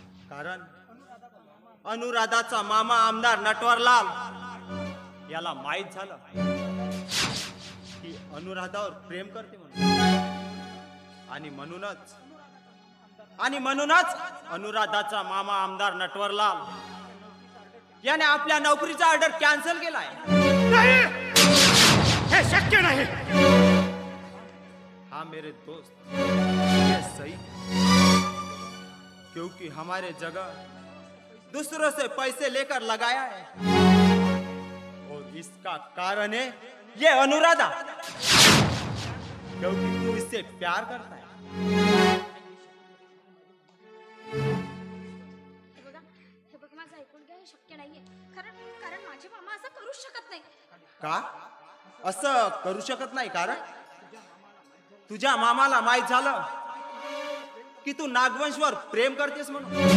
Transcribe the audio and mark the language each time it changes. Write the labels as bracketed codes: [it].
[mr] कारण अनुराधाचा मामा आमदार नटवरलाल याला माहित झालं की अनुराधावर प्रेम करते म्हणून. आणि म्हणूनच अनुराधाचा मामा आमदार नटवरलाल याने आपल्या नोकरीचा ऑर्डर कॅन्सल केलाय. नाही, हे शक्य नाही. [hi] हाँ मेरे दोस्त, ये सही है, क्योंकि हमारे जगह दूसरों से पैसे लेकर लगाया है और इसका कारण है ये अनुराधा, क्योंकि तू इससे प्यार करता है. [mr] हे बघ माझं ऐकून घ्या, हे शक्य नाहीये. कारण माझे मामा असं करूच शकत नाही. का असं करू शकत नाही? कारण तुझ्या मामाला माहित झालं की तू नागवंशवर प्रेम करतेस म्हणून.